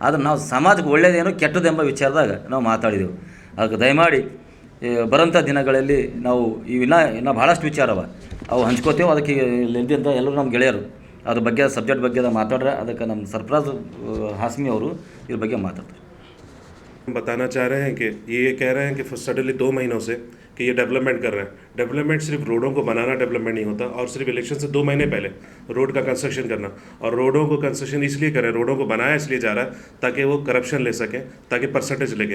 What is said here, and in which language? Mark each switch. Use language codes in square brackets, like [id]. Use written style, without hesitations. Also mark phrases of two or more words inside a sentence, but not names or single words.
[kn] ಆದರೆ ನಾವು ಸಮಾಜಕ್ಕೆ ಒಳ್ಳೆಯದೇನು ಕೆಟ್ಟದೆಂಬ ವಿಚಾರದಾಗ ನಾವು ಮಾತಾಡಿದೆವು. ಅದಕ್ಕೆ ದಯಮಾಡಿ ಬರೋಂಥ ದಿನಗಳಲ್ಲಿ ನಾವು ಇನ್ನೂ ಭಾಳಷ್ಟು ವಿಚಾರವ ಅವು ಹಂಚ್ಕೋತೇವೆ. ಅದಕ್ಕೆ ಇಲ್ಲಿದ್ದಂಥ ಎಲ್ಲರೂ ನಮ್ಮ ಗೆಳೆಯರು ಅದ್ರ ಬಗ್ಗೆ ಸಬ್ಜೆಕ್ಟ್ ಬಗ್ಗೆ ಮಾತಾಡ್ರೆ ಅದಕ್ಕೆ ನಮ್ಮ ಸರ್ಫರಾಜ್ ಹಾಸ್ಮಿ ಅವರು ಇದ್ರ ಬಗ್ಗೆ ಮಾತಾಡ್ತಾರೆ. [hi] हम बताना चाह रहे हैं कि ये कह रहे हैं कि सडनली 2 महीनों से कि ये डेवलपमेंट कर रहे हैं. डेवलपमेंट सिर्फ रोडों को बनाना डेवलपमेंट नहीं होता, और सिर्फ इलेक्शन से 2 महीने पहले रोड का कंस्ट्रक्शन करना. और रोडों को कंस्ट्रक्शन इसलिए करें, रोडों को बनाया इसलिए जा रहा है ताकि वो करप्शन ले सकें, ताकि परसेंटेज लेके.